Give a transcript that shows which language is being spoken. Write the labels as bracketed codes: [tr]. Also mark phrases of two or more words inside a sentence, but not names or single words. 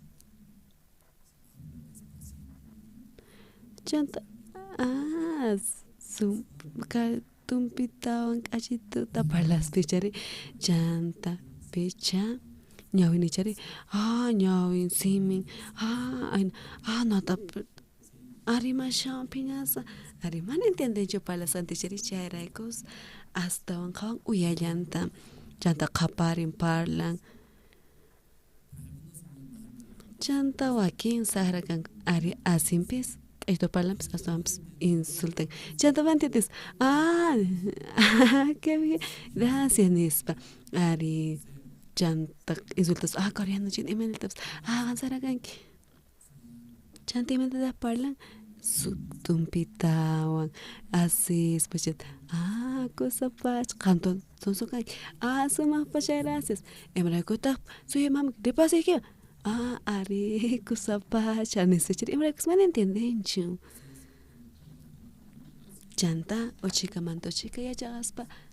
[qu] Chanta tumpitawan k'achituta parlaspechari chanta picha ñawinichari ñawin simin nota arimashawan piñasa ari mana entiendenchu parlasantichari chayraykus astawan qawan uyallanta chanta qaparin parlan chanta wakin saqra kan ari asinpis esto parlampis aswanpis insultan chanta entiendes [es] qué bien gracias [qu] nispa ari chanta insultas coreano chin imanitapas avanzarakanki chanta imantatas parlan tumpitawan asispa chanta kusapach qamton sonsokanki sumaqpacha gracias imaraykutaq suya mama ripasayki ari kusapach nisachari imaraykus mana entiendenchu chanta uchikamanta uchika yachaqaspa